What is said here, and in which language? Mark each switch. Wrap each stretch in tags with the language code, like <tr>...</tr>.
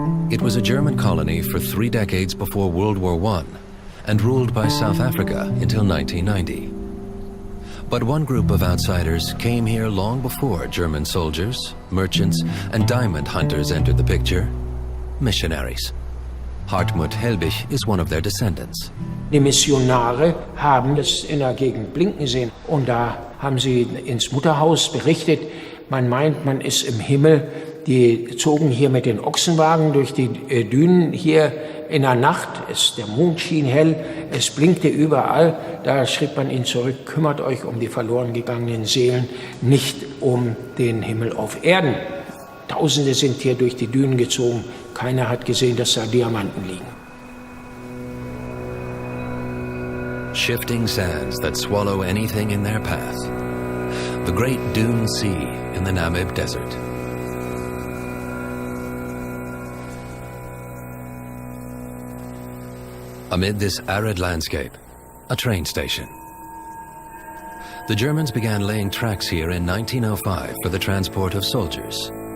<en>It was a German colony for 3 decades before World War I and ruled by South Africa until 1990. But one group of outsiders came here long before German soldiers, merchants, and diamond hunters entered the picture: missionaries. Hartmut Helbig is one of their descendants.</en> <de>Die Missionare haben es in der Gegend blinken sehen und da haben sie ins Mutterhaus berichtet, man meint, man ist im Himmel. Die zogen hier mit den Ochsenwagen durch die Dünen hier in der Nacht. Der Mond schien hell, es blinkte überall. Da schrieb man ihnen zurück: kümmert euch um die verloren gegangenen Seelen, nicht um den Himmel auf Erden. Tausende sind hier durch die Dünen gezogen. Keiner hat gesehen, dass da Diamanten liegen.</de> <en>Shifting sands that swallow anything in their path. The Great Dune Sea in the Namib Desert. Amid this arid landscape, a train station. The Germans began laying tracks here in 1905 for the transport of soldiers.</en>